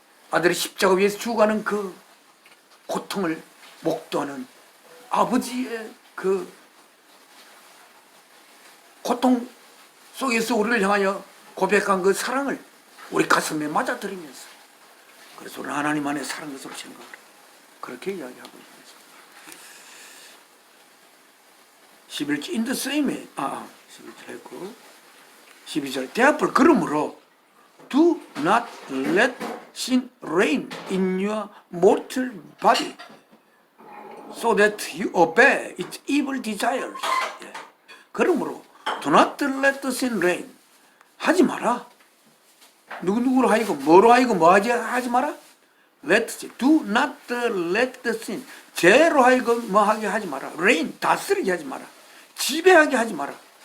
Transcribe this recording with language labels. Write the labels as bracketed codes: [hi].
[ko] 아들이 십자가 위에서 죽어가는 그 고통을 목도하는 아버지의 그 고통 속에서 우리를 향하여 고백한 그 사랑을 우리 가슴에 맞아들이면서, 그래서 우리는 하나님 안에 사는 것으로 생각을 해요. 그렇게 이야기하고 있습니다. [en] 11절 in the same [ko] 11절 했고 12절 대합을 그러므로 [en] do not let sin reign in your mortal body so that you obey its evil desires. [ko] 예. 그러므로 [en] do not let the sin reign, [ko] 하지 마라. 누구누구로 하이고 뭐로 하이고 뭐 하지 마라. [en] do not let the sin, [ko] 죄로 하이고 뭐 하게 하지 마라. [en] reign, [ko] 다스리게 하지 마라. 지배하게 하지 마라.